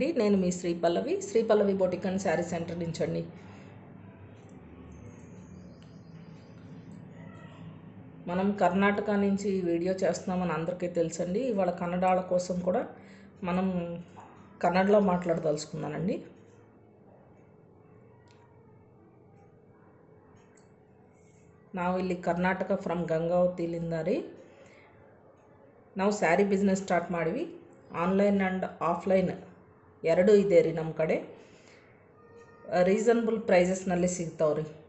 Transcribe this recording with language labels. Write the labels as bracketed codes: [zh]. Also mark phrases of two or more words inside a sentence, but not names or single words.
[te] నేను మీ శ్రీ పల్లవి బొటిక్ అండ్ శారీ సెంటర్ నుంచి అండి. మనం కర్ణాటక నుంచి వీడియో చేస్తున్నామని అందరికీ తెలుసండి. ఇవాళ కన్నడాల కోసం కూడా మనం కన్నడలో మాట్లాడదలుచుకున్నానండి. [kn] ನಾವು ಇಲ್ಲಿ ಕರ್ನಾಟಕ ಫ್ರಮ್ ಗಂಗಾವತಿಲಿಂದ ನಾವು [en] saree business start [kn] ಮಾಡಿವಿ. [en] online and offline [kn] ಎರಡೂ ಇದೆ ರೀ. ನಮ್ಮ ಕಡೆ [en] reasonable pricesನಲ್ಲಿ [kn] ಸಿಗ್ತಾವ್ರಿ.